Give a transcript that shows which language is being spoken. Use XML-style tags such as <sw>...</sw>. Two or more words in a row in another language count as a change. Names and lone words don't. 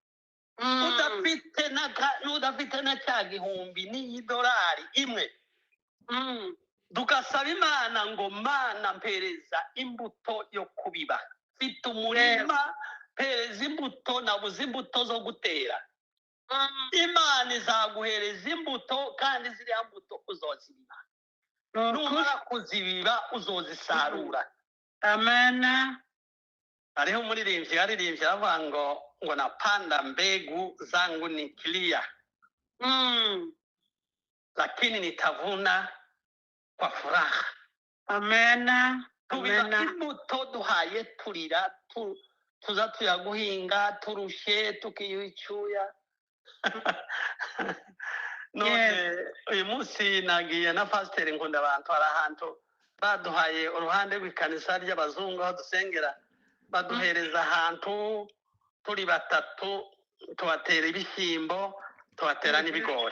<rw>udafite na cya gihumbi n'idolari imwe tugasaba imana ngo mana mpereza imbuto yo kubiba mfite umurima mpereza imbuto nabuze imbuto zo gutera imana izaguhereza imbuto kandi ziriya mbuto uzozibiba numara kuzibiba uzozisarura amena hariho umuririmbyi yaririmbye aravuga ngo</rw> <sw>napanda mbegu zangu ni clear lakini nitavuna kwa furaha</sw> <rw>amena tubiba imbuto duhaye turira tuza tuya guhinga turushe tukiyuha icyuya none uyu munsi nagiye na pasiteri nkunda abantu hari ahantu baduhaye uruhande rw'ikanisa ry'abazungu aho dusengera baduhereza ahantu turi batatu tubatera ibishyimbo tubatera n'ibigori</rw>